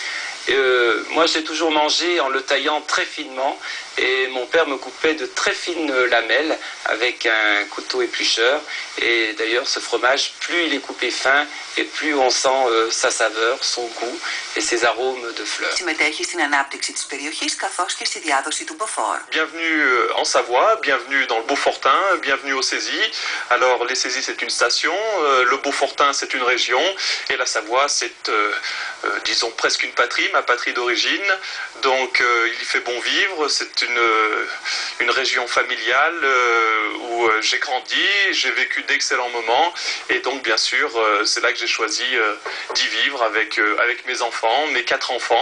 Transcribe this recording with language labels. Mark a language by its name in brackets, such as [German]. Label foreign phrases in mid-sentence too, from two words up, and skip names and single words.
[French] Moi, j'ai toujours mangé en le taillant très finement et mon père me coupait de très fines lamelles avec un couteau éplucheur. Et d'ailleurs, ce fromage, plus il est coupé fin et plus on sent sa saveur, son goût et ses arômes de fleurs. [Greek] Συμμετέχει στην ανάπτυξη της περιοχής καθώς και στη διάδοση του Beaufort. [French] Bienvenue en Savoie, bienvenue dans le Beaufortin, bienvenue aux Saisies. Alors les Saisies c'est une station, le Beaufortin c'est une région et la Savoie c'est disons presque une patrie, ma patrie d'origine. Donc il y fait bon vivre, c'est une région familiale où j'ai grandi, j'ai vécu d'excellents moments et donc bien sûr c'est là que j'ai choisi d'y vivre avec mes enfants, mes 4 enfants.